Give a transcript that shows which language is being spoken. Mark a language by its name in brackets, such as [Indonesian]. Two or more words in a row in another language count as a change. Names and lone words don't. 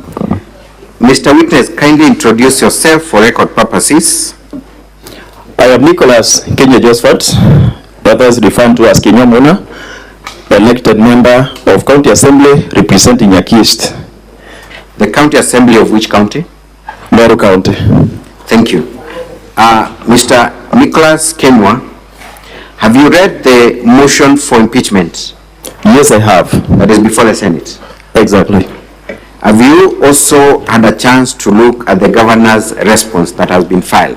[English] Mr. Witness, kindly introduce yourself for record purposes. I am Nicholas Kenya Josephat, others referred to as Kenyamona, elected member of County Assembly representing Nyaki East. The County Assembly of which county? Meru County. Thank you. Mr. Nicholas Kenya, have you read the motion for impeachment? Yes, I have. That is before the Senate. Exactly. Have you also had a chance to look at the governor's response that has been filed?